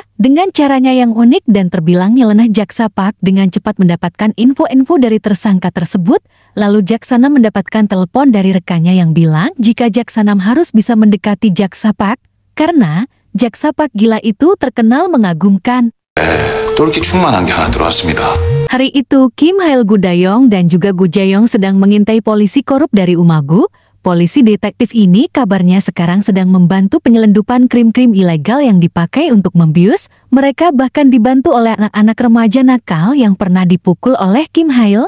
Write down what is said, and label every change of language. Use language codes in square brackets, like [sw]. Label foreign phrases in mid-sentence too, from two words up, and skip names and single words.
[id] Dengan caranya yang unik dan terbilang nyeleneh, Jaksa Park dengan cepat mendapatkan info-info dari tersangka tersebut. Lalu Jaksana mendapatkan telepon dari rekannya yang bilang jika Jaksanam harus bisa mendekati Jaksa Park. Karena Jaksa Park gila itu terkenal mengagumkan. [ko] 똘끼 충만한 게 하나 들어왔습니다. [id] Hari itu Kim Hail, Gudayong dan juga Gujayong sedang mengintai polisi korup dari Umagu. Polisi detektif ini kabarnya sekarang sedang membantu penyelundupan krim-krim ilegal yang dipakai untuk membius. Mereka bahkan dibantu oleh anak-anak remaja nakal yang pernah dipukul oleh Kim Hail.